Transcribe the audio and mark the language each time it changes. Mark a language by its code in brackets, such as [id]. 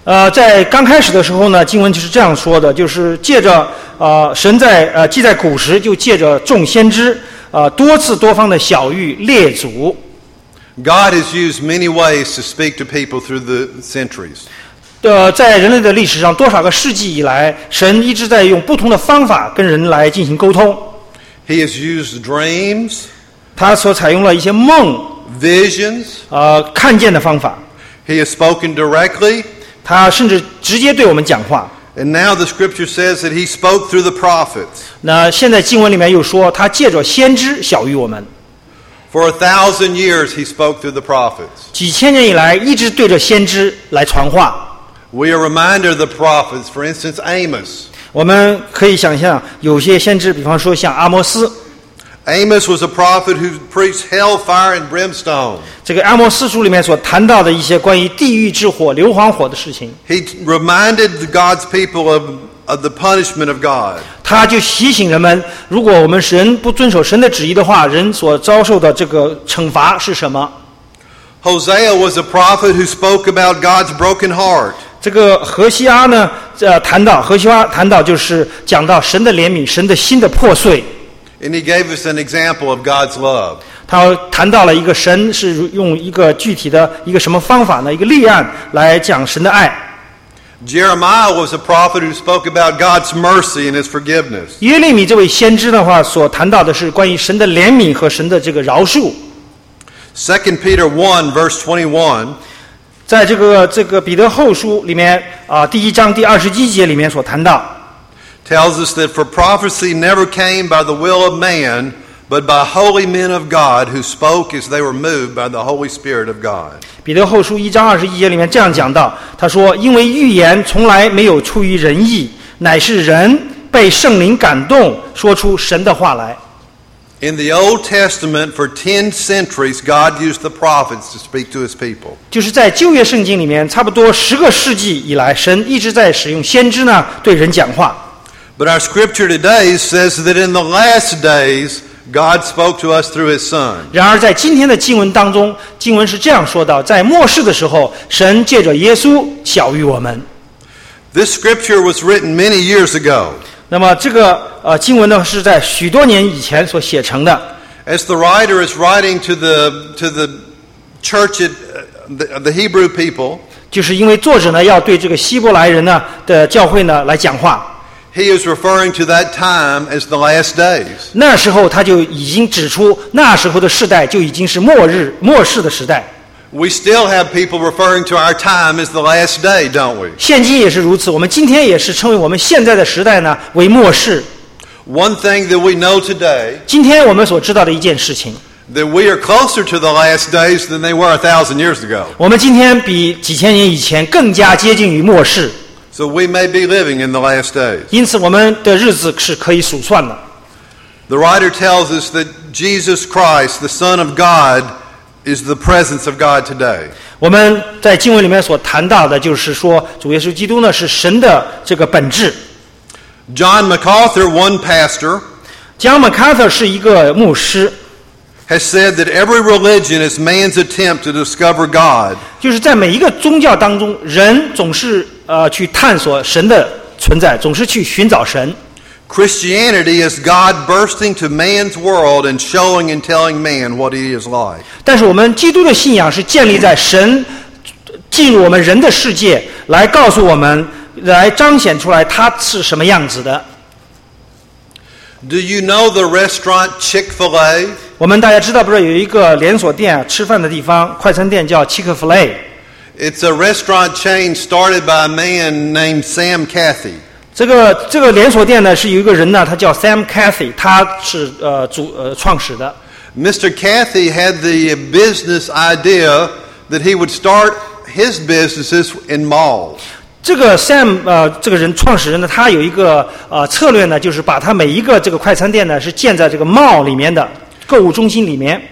[zh] 在刚开始的时候呢，经文就是这样说的，就是借着神在记在古时就借着众先知多次多方的晓谕列祖。 [en] God has used many ways to speak to people through the centuries. [zh] 在人类的历史上，多少个世纪以来，神一直在用不同的方法跟人来进行沟通。 [en] He has used dreams. [zh] 他所采用了一些梦。 [en] Visions. [zh] 看见的方法。 [en] He has spoken directly. [zh] 他甚至直接对我们讲话。 [en] And now the scripture says that he spoke through the prophets. [zh] 那现在经文里面又说，他借着先知晓谕我们。 [en] For 1,000 years, he spoke through the prophets. [zh] 几千年以来，一直对着先知来传话。 [en] We are reminded of the prophets. For instance, Amos. [zh] 我们可以想象有些先知，比方说像阿摩斯。 [en] Amos was a prophet who preached hellfire and brimstone. [zh] 这个阿摩斯书里面所谈到的一些关于地狱之火、硫磺火的事情。 [en] He reminded God's people of the punishment of God. [zh] 他就提醒人们，如果我们神不遵守神的旨意的话，人所遭受的这个惩罚是什么？ [en] Hosea was a prophet who spoke about God's broken heart. [zh] 这个何西阿呢，谈到就是讲到神的怜悯，神的心的破碎。 [en] And he gave us an example of God's love. [zh] 他谈到了一个神是用一个具体的一个什么方法呢？一个例案来讲神的爱。 [en] Jeremiah was a prophet who spoke about God's mercy and His forgiveness. [zh] 耶利米这位先知的话所谈到的是关于神的怜悯和神的这个饶恕。 [en] Second Peter 1 verse 21, [zh] 在这个彼得后书里面第一章第二十一节里面所谈到 [en] ，tells us that for prophecy never came by the will of man, but by holy men of God who spoke as they were moved by the Holy Spirit of God. [zh] 彼得后书一章二十一节里面这样讲到，他说：“因为预言从来没有出于人意，乃是人被圣灵感动，说出神的话来。” [en] In the Old Testament, for 10 centuries, God used the prophets to speak to His people. [zh] 就是在旧约圣经里面，差不多十个世纪以来，神一直在使用先知呢对人讲话。 [en] But our scripture today says that in the last days, God spoke to us through His Son. [zh] 然而在今天的经文当中，经文是这样说到，在末世的时候，神借着耶稣晓谕我们。 [en] This scripture was written many years ago. [zh] 那么这个经文呢，是在许多年以前所写成的。 [en] As the writer is writing to the church at the Hebrew people, [zh] 就是因为作者呢要对这个希伯来人呢的教会呢来讲话。 [en] He is referring to that time as the last days. [zh] 那时候他就已经指出，那时候的世代就已经是末世的时代。 [en] We still have people referring to our time as the last day, don't we? [zh] 现今也是如此，我们今天也是称为我们现在的时代呢为末世。 [en] One thing that we know today. [zh] 今天我们所知道的一件事情。 [en] That we are closer to the last days than they were 1,000 years ago. [zh] 我们今天比几千年以前更加接近于末世。 [en] So we may be living in the last days. [zh] 因此我们的日子是可以数算的。 [en] The writer tells us that Jesus Christ, the Son of God, is the presence of God today. [zh] 我们在经文里面所谈到的就是说主耶稣基督呢是神的这个本质。 [en] John MacArthur, one pastor, [zh] John MacArthur 是一个牧师, [en] has said that every religion is man's attempt to discover God. [zh] 就是在每一个宗教当中人总是去探索神的存在总是去寻找神。 [en] Christianity is God bursting to man's world and showing and telling man what he is like. [zh] 但是我们基督的信仰是建立在神进入我们人的世界来告诉我们来彰显出来他是什么样子的。 [en] Do you know the restaurant Chick-fil-A? [zh] 我们大家知道不是有一个连锁店吃饭的地方快餐店叫 Chick-fil-A? [en] It's a restaurant chain started by a man named Sam Cathy. [zh] 这个连锁店呢是有一个人呢他叫 Sam Cathy 他是创始的 [en] Mr. Cathy had the business idea that he would start his businesses in malls [zh] 这个 Sam 这个人创始人呢他有一个策略呢就是把他每一个这个快餐店呢是建在这个 mall 里面的购物中心里面